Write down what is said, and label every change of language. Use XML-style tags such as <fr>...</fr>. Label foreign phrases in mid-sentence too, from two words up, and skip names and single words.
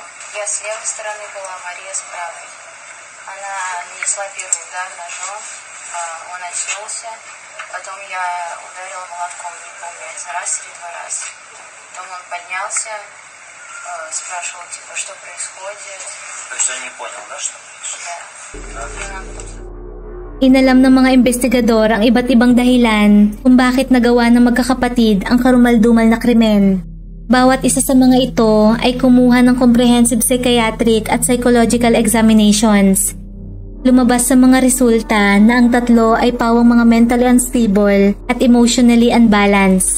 <ru>Я с левой стороны была, Мария с правой. Она нанесла первый удар ножом, он очнулся. Потом я ударила молотком, не помню, раз или 2 раза. Потом он поднялся, спрашивал, типа, что происходит. То есть он не понял, да, что происходит? Да.</ru> <tl>Inalam ng mga investigador ang iba't ibang dahilan kung bakit nagawa ng magkakapatid ang karumaldumal na krimen. Bawat isa sa mga ito ay kumuha ng</tl> <en>comprehensive psychiatric</en> <tl>at</tl> <en>psychological examinations.</en> <tl>Lumabas sa mga resulta na ang tatlo ay pawang mga</tl> <en>mentally unstable</en> <tl>at</tl> <en>emotionally unbalanced.</en>